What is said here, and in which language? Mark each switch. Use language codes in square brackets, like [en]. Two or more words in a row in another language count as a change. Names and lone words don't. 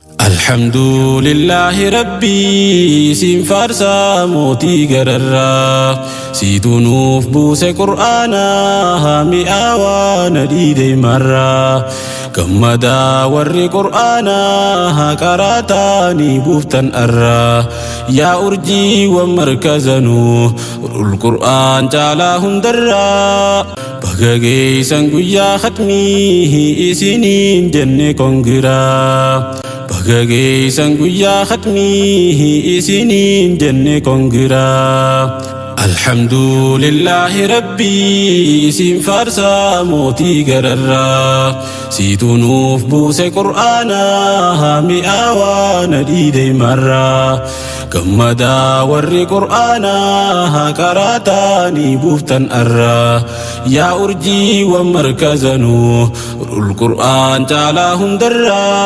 [ar] الحمد لله ربي، [om] isin faarsa mootii gararra. Siitu nuuf buuse Qur'aana, mi'aawaa na dhiide marra. Gammada warri Qur'aana, qaraataani buuftan arra. Yaa urjii wa markazanu, ul Qur'aan caalaa hundarra. Baga geessan guyyaa khatmii, isiniin jenne kongira. Baga geessan guyyaa khatmii, isiniin jenne kongira. [ar] الحمد لله ربي، [om] isin faarsa mootii gararra. Siitu nuuf buuse Qur'aana, mi'aawaa na dhiide marra. Gammada warri Qur'aana, qaraataani buuftan arra. Yaa urjii wa markazanu, ul Qur'aan caalaa hundarra.